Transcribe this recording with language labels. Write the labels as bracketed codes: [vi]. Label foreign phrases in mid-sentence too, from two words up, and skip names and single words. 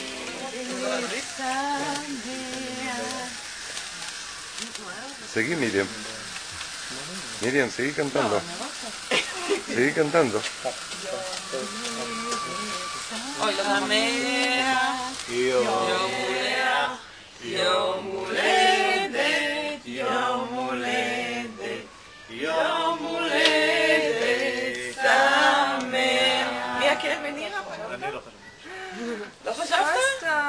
[es] Seguí, Miriam. Miriam, seguí cantando. Seguí cantando. Hoy la mea, [he] יום הולדת, יום הולדת, יום הולדת שמח. מי הכלב מנירה? אני לא חושב. לא חשבת?